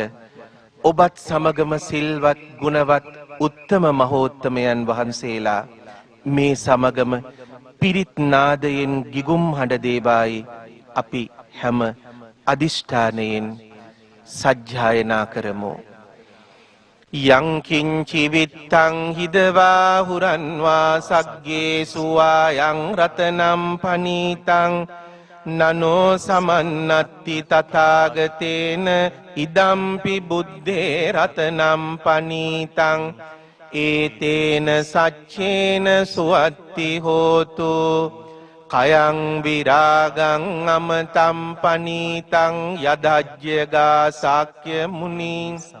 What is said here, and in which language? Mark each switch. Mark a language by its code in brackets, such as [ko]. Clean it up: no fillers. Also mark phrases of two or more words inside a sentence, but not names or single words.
[si] ඔබත් සමගම සිල්වත් ගුණවත් උත්තම මහෝත්තමයන් වහන්සේලා මේ සමගම පිරිත් නාදයෙන් ගිගුම් හඬ දේවායි අපි හැම අදිෂ්ඨානයෙන් සජ්ජායනා කරමු යං [pi] කිංචි විත්තං හිදවා හුරන්වා සග්ගේ සුවා යං රතනම් පනීතං නනෝ සමන්නත්ති තථාගතේන ඉදම්පි බුද්දේ රතනම් පනීතං ඒතේන සච්චේන සුවත්ති හෝතු කයං විරාගං අමතම් පනීතං යදජ්ජගා සාක්‍ය මුනිං